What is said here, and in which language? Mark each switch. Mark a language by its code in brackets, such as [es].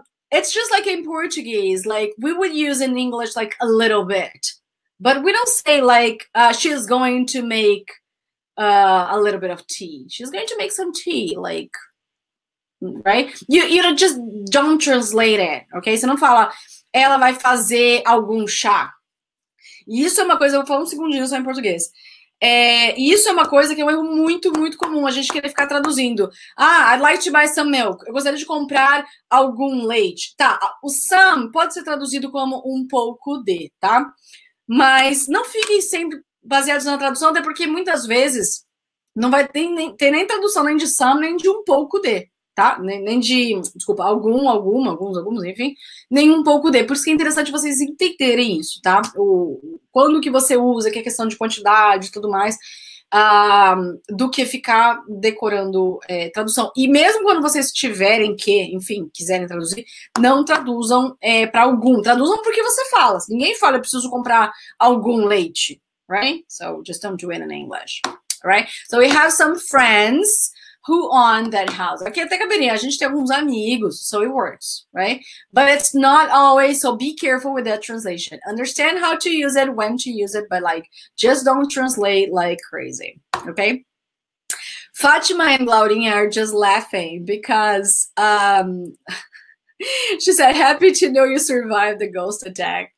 [en] It's just like in Portuguese, like we would use in English like a little bit, but we don't say like she's going to make a little bit of tea. She's going to make some tea, like, right? You just don't translate it, ok? [pt] Você não fala, ela vai fazer algum chá. Isso é uma coisa, eu vou falar um segundinho só em português. Isso é uma coisa que é um erro muito, muito comum, a gente querer ficar traduzindo. [en] I'd like to buy some milk. [pt] Eu gostaria de comprar algum leite. Tá, o some pode ser traduzido como um pouco de, tá? Mas não fiquem sempre baseados na tradução, até porque muitas vezes não vai ter nem tradução nem de some, nem de um pouco de, tá? Nem de, desculpa, alguns, enfim, nem um pouco de. Por isso que é interessante vocês entenderem isso, tá? Quando que você usa, que é questão de quantidade e tudo mais, do que ficar decorando tradução. E mesmo quando vocês tiverem que, enfim, quiserem traduzir, não traduzam para algum. Traduzam porque você fala. Ninguém fala, eu preciso comprar algum leite. [en] Right? So just don't do it in English, right? So we have some friends who own that house. [pt] Aqui até caberia, a gente tem alguns amigos, [en] so it works, right? But it's not always, so be careful with that translation. Understand how to use it, when to use it, but like, just don't translate like crazy, okay? Fatima and Claudine are just laughing because she said, happy to know you survived the ghost attack.